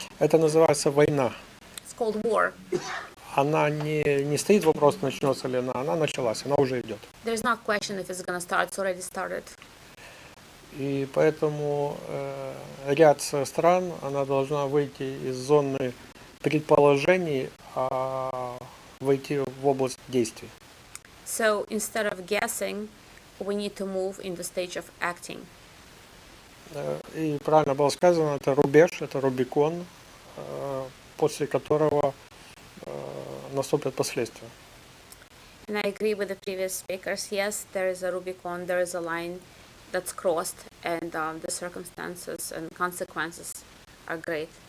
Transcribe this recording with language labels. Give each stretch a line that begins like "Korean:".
Russian: Это называется война.
English: It's called war.
Russian: Она не стоит вопрос, начнется ли она началась, она уже идет.
English: There's no question if it's going to start, it's already started.
Russian: И поэтому ряд стран, она должна выйти из зоны предположений, а войти в область действий.
English: So instead of guessing, we need to move in the stage of acting.
Russian: И правильно было сказано, это рубеж, это Рубикон, после которого наступят последствия.
English: And I agree with the previous speakers. Yes, there is a Rubicon, there is a line that's crossed, and the circumstances and consequences are great.